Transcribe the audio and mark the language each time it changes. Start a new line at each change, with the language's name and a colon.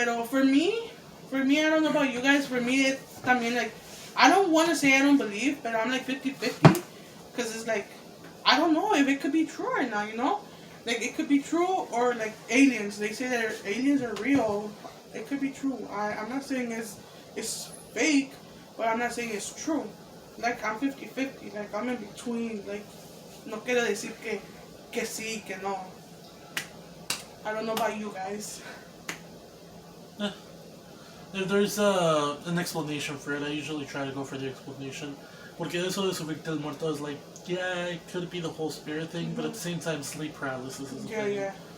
English: But for me, I don't know about you guys. For me, it's, I mean, like, I don't want to say I don't believe, but I'm like 50-50. Because it's like, I don't know if it could be true right now, you know? Like, it could be true, or like aliens. They say that aliens are real. It could be true. I'm not saying it's fake, but I'm not saying it's true. Like, I'm 50-50. Like, I'm in between.
Spanish: Like, no quiero decir que sí, que no.
English: I don't know about you guys. If there's an explanation for it, I usually try to go for the explanation.
Spanish: Porque eso de subirte el muerto
English: is like, yeah, it could be the whole spirit thing, but at the same time, sleep paralysis is a thing. Yeah.